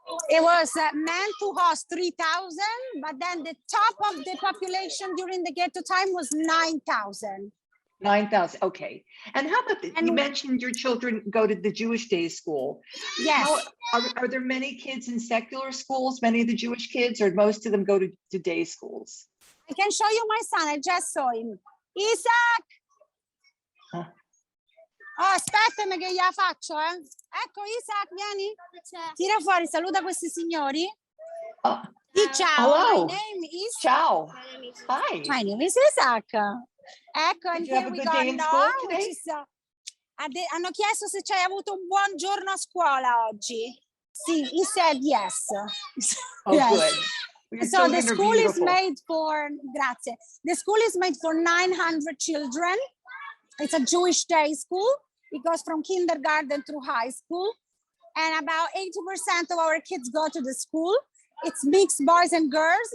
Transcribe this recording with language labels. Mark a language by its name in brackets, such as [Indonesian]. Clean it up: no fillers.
[English] It was meant to host 3,000, but then the top of the population during the ghetto time was 9,000. 9,000, okay. And how about, you mentioned your children go to the Jewish day school. Yes. Are there many kids in secular schools, many of the Jewish kids, or most of them go to day schools? I can show you my son, I just saw him. Isaac! [Italian] Oh, aspettami che gliela faccio, eh. Ecco, Isaac, vieni. Tira fuori, saluta questi signori. Ciao. [English] Hello. My name is... Ciao. Hi. My name is Isaac. Ecco, and here we go. [Italian] Hanno chiesto se ci hai avuto un buon giorno a scuola oggi. [English] Sì, he said yes. Oh, yes. Good. So the school is made for, grazie. The school is made for 900 children. It's a Jewish day school. It goes from kindergarten through high school. And about 80% of our kids go to the school. It's mixed boys and girls.